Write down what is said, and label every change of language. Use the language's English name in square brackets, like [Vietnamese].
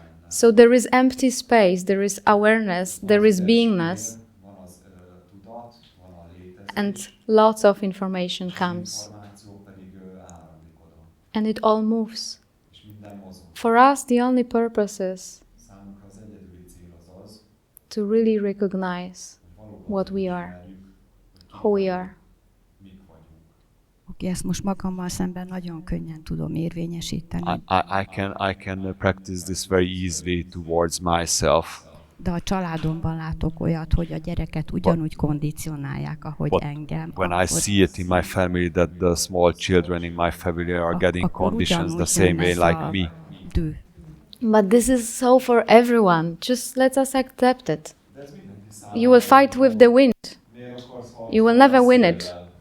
[English] So there is empty space, there is awareness, there is beingness, and lots of information comes. And it all moves. For us, the only purpose is to really recognize what we are, who we are. [Hungarian] Oké, ezt most magammal szemben nagyon könnyen tudom érvényesíteni. [English] I can practice this very easily towards myself. [Hungarian] De a családomban látok olyat, hogy a gyereket ugyanúgy kondicionálják, ahogy [English] But [Hungarian] engem. [English] when I see it in my family that the small children in my family are getting conditions the same way like me. Dű. But this is so for everyone. Just let us accept it. You will fight with the wind. You will never win it.